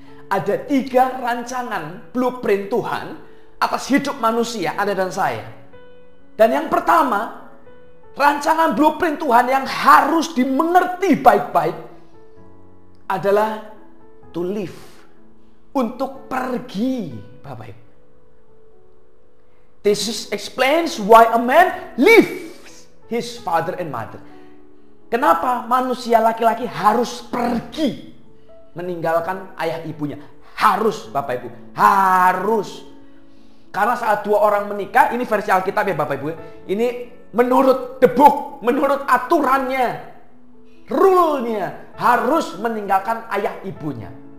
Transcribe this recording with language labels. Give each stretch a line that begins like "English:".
Indonesian: Ada 3 rancangan blueprint Tuhan atas hidup manusia, Anda dan saya. Dan yang pertama, rancangan blueprint Tuhan yang harus dimengerti baik-baik adalah
English: to live,
Indonesian: untuk pergi, Bapak Ibu.
English: This explains why a man leaves his father and mother.
Indonesian: Kenapa manusia laki-laki harus pergi meninggalkan ayah ibunya? Harus, Bapak Ibu, harus. Karena saat 2 orang menikah, ini versi Alkitab ya Bapak Ibu, ini menurut
English: the book,
Indonesian: menurut aturannya, rule-nya, harus meninggalkan ayah ibunya.